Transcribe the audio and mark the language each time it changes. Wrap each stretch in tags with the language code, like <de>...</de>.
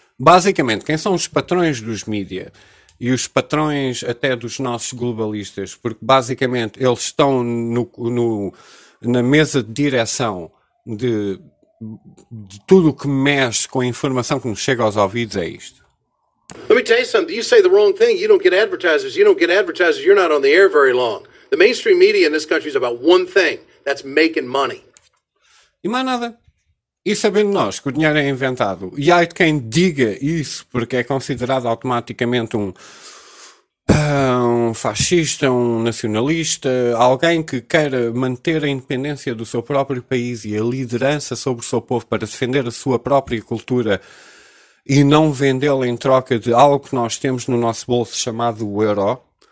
<pt>Basicamente, quem são os patrões dos mídia e os patrões até dos nossos globalistas? Porque basicamente eles estão no, no, na mesa de direção de tudo o que mexe com a informação que nos chega aos ouvidos é isto.</pt> <en>Let me tell you something. You say the wrong thing, you don't get advertisers. You don't get advertisers, you're not on the air very long. The mainstream media in this country is about one thing. That's making money.</en> <pt>E mais nada. E sabendo nós que o dinheiro é inventado, e ai de quem diga isso, porque é considerado automaticamente um fascista, um nacionalista, alguém que queira manter a independência do seu próprio país e a liderança sobre o seu povo para defender a sua própria cultura e não vendê-la em troca de algo que nós temos no nosso bolso chamado o euro.</pt>